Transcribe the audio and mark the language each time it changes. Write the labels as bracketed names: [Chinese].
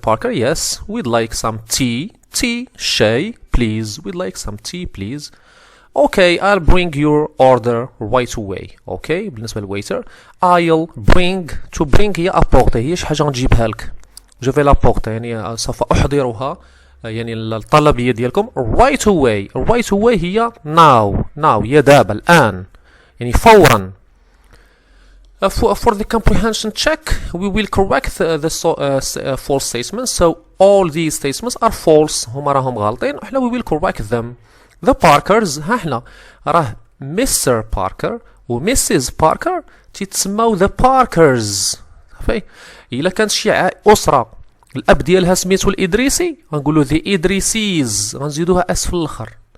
[English] Parker, yes, we'd like some tea, شاي, please. We'd like some tea, please. Okay, I'll bring your order right away. [Arabic] Okay, بالنسبة للويتر [English] I'll bring [Arabic] هي apporter، هي شي حاجة غنجيبها لك. [French] Je vais l'apporter [Arabic] يعني سوف أحضرها، يعني الطلبية ديالكم. right away هي now هي دابا الآن، يعني فورا. [English] For the comprehension check, we will correct the false statements. So all these statements are false. [Arabic] هما راهم غالطين. احنا [English] we will correct them. The Parkers، [Arabic] ها احنا راه [English] Mr. [Arabic] Parker و Mrs. Parker تيتسماو [English] the Parkers [Arabic] صافي. إلا كانت شي أسرة الأب ديالها سميتو الإدريسي غنقولو the إدريسيز، غنزيدوها اس في الآخر.